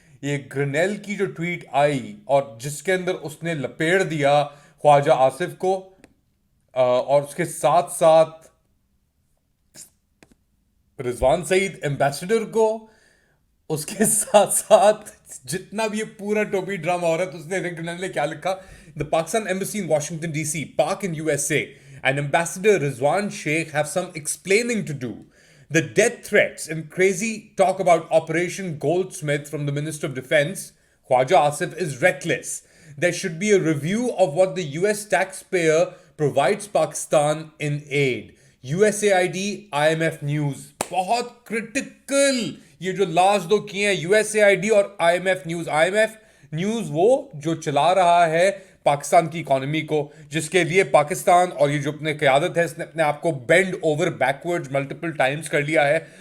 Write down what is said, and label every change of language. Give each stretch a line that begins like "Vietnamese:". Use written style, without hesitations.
Hindi: ये ग्रिनेल की जो ट्वीट आई और जिसके अंदर उसने लपेट दिया ख्वाजा आसिफ को, और उसके साथ साथ रिजवान सईद एम्बेसडर को, उसके साथ साथ जितना भी ये पूरा टोपी ड्रामा हो रहा है, तो उसने रिक ग्रिनेल ने क्या लिखा?
English: The Pakistan embassy in Washington DC, Pak in USA and ambassador Rizwan Sheikh have some explaining to do. The death threats and crazy talk about Operation Goldsmith from the Minister of Defense, Khwaja Asif, is reckless. There should be a review of what the US taxpayer provides Pakistan in aid. USAID, IMF News.
Hindi: बहुत critical ये जो last दो किए हैं, USAID और IMF news. IMF news वो जो चला रहा है पाकिस्तान की इकोनॉमी को, जिसके लिए पाकिस्तान और ये जो अपने क़यादत है, इसने अपने आप को
English: bend over backwards multiple times
Hindi: कर लिया है।